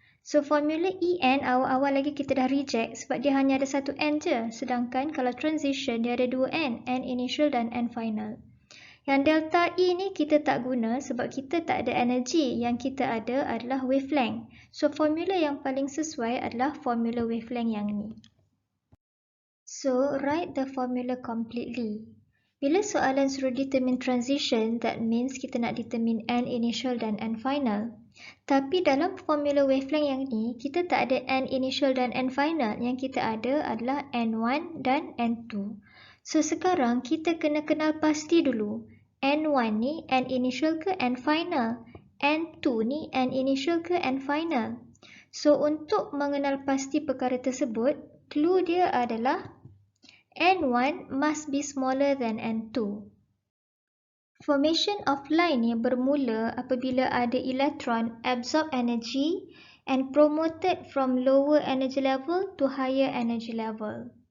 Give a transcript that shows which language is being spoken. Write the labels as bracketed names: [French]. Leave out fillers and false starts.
[Malay] So, formula En awal-awal lagi kita dah reject sebab dia hanya ada satu n je. Sedangkan kalau transition dia ada dua n initial dan n final. Yang delta E ni kita tak guna sebab kita tak ada energy. Yang kita ada adalah wavelength. So, formula yang paling sesuai adalah formula wavelength yang ni. [English] So, write the formula completely. [Malay] Bila soalan suruh determine transition, [English] that means [Malay] kita nak determine n initial dan n final. Tapi dalam formula wavelength yang ni, kita tak ada n initial dan n final. Yang kita ada adalah n1 dan n2. So, sekarang kita kena kenal pasti dulu. n1 ni n initial ke n final? n2 ni n initial ke n final? So, untuk mengenal pasti perkara tersebut, clue dia adalah [English] n1 must be smaller than n2. Formation of line [Malay] ni bermula apabila ada [English] electron absorb energy and promoted from lower energy level to higher energy level.